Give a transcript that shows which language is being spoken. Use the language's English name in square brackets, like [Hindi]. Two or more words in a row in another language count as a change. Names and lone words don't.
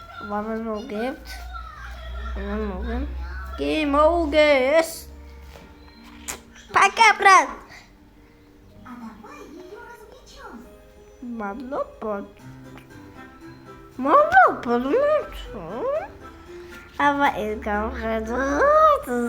[Georgian] ვამოგებთ. კი მოუგეს. [Russian] Пока, брат. А давай ее развлечем. [Georgian] მადლობა. აბა ეს გავხედოთ.